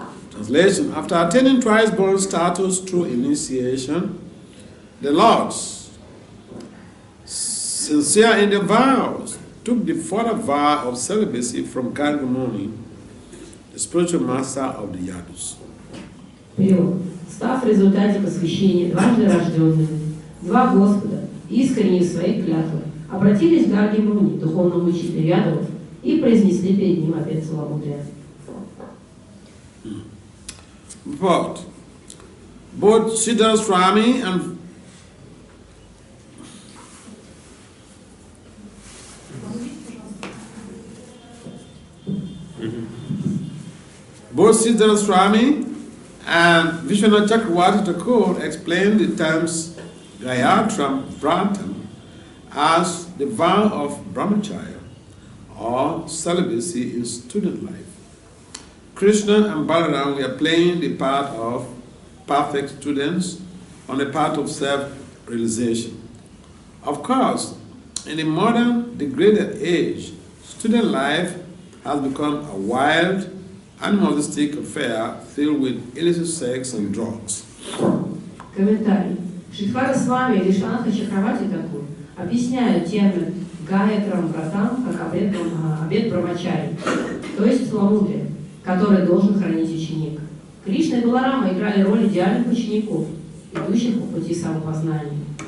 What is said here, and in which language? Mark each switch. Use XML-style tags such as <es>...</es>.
<en>Translation: After attaining thrice-born status through initiation, the Lords, sincere in their vows, took the further vow of celibacy from Gargamuni, the spiritual master of the Yadus.</en> <ru>Перевод. Став в результате посвящения дважды рожденными, два Господа, искренне в своих клятвах, обратились к Гарге Муни, духовному учителю Ядовов, и произнесли перед ним обет целомудрия.</ru> <en>But both Siddha Swami and Siddha Swami and Vishwanath Chakravarti Thakur explained the terms Gayatram Vratam as the vow of brahmacharya or celibacy in student life. Krishna and Balaram were playing the part of perfect students on the path of self-realization. Of course, in the modern degraded age, student life has become a wild, animalistic affair filled with illicit sex and drugs.</en> <ru>Комментарий. Шридхара Свами и Вишванатха Чакраварти Тхакур объясняют термин Гаятрам Вратам как обет брамачари, то есть целомудрие, который должен хранить ученик. Кришна и Баларама играли роль идеальных учеников, идущих по пути самопознания.</ru>